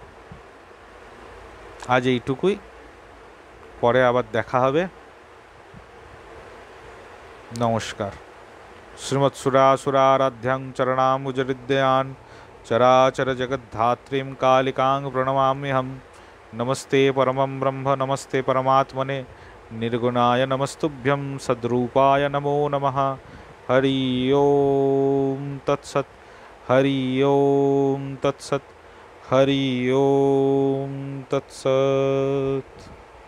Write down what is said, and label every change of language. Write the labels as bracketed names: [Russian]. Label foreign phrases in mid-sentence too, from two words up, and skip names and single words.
[Bangla] আজ এইটুকুই, পরে আবার দেখা হবে। নমস্কার। [Sanskrit] শ্রীমৎসুরাসুরারাধ্যাং চরণাম্বুজহৃদয়ান চরাচর জগদ্ধাত্রীং কালিকাং প্রণমাম্যহম। नमस्ते परमं ब्रह्म नमस्ते परमात्मने निर्गुणाय नमस्तुभ्यं सद्रूपाय नमो नमः। हरि ओम तत्सत्, हरि ओम तत्सत्, हरि ओम तत्सत्।